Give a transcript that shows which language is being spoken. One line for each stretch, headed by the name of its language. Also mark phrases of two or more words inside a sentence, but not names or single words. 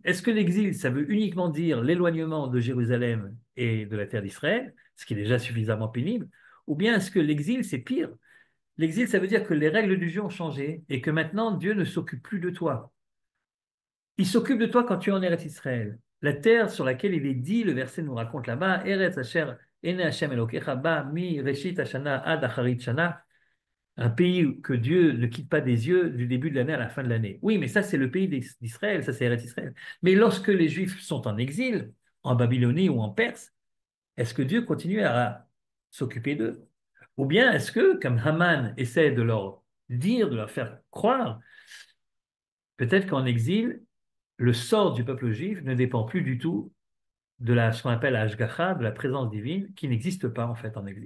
French: Est-ce que l'exil, ça veut uniquement dire l'éloignement de Jérusalem et de la terre d'Israël, ce qui est déjà suffisamment pénible, ou bien est-ce que l'exil, c'est pire? L'exil, ça veut dire que les règles du jeu ont changé et que maintenant, Dieu ne s'occupe plus de toi. Il s'occupe de toi quand tu es en Eretz Israël. La terre sur laquelle il est dit, le verset nous raconte là-bas,
Hebrew: ארץ אשר עיני השם אלוקיך בה מ ראשית השנה עד אחרית שנה,
French: un pays que Dieu ne quitte pas des yeux du début de l'année à la fin de l'année. Oui, mais ça, c'est le pays d'Israël, ça, c'est Eretz Israël. Mais lorsque les Juifs sont en exil, en Babylonie ou en Perse, est-ce que Dieu continue à s'occuper d'eux? Ou bien est-ce que, comme Haman essaie de leur dire, de leur faire croire, peut-être qu'en exil, le sort du peuple juif ne dépend plus du tout de ce qu'on appelle la Hashgacha, de la présence divine, qui n'existe pas en fait en exil.